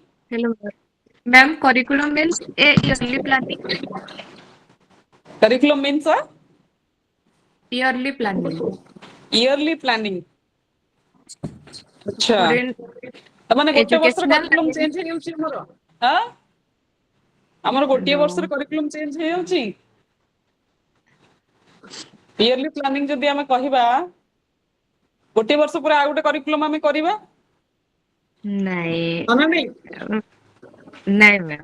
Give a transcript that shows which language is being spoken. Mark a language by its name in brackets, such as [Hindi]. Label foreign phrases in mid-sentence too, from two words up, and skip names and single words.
[English] Hello, ma'am. Curriculum means a yearly planning. Curriculum means a Yearly planning. yearly planning. अच्छा. Student [Odia] ମାନେ ଗୋଟେ ବର୍ଷର [English] educational. curriculum change [Odia] ହେଇଯାଉଛି ଆମର? ହଁ? ଆମର ଗୋଟିଏ [English] No. [Odia] ବର୍ଷର [English] curriculum change [Odia] ହେଇଯାଉଛି? [English] Yearly planning [Odia] ଯଦି ଆମେ କହିବା, ଗୋଟିଏ ବର୍ଷ ପରେ ଆଉ ଗୋଟେ curriculum ଆମେ କରିବା? ନାଇଁ. ହଁ ନା ନାଇଁ? ନାଇଁ, ma'am.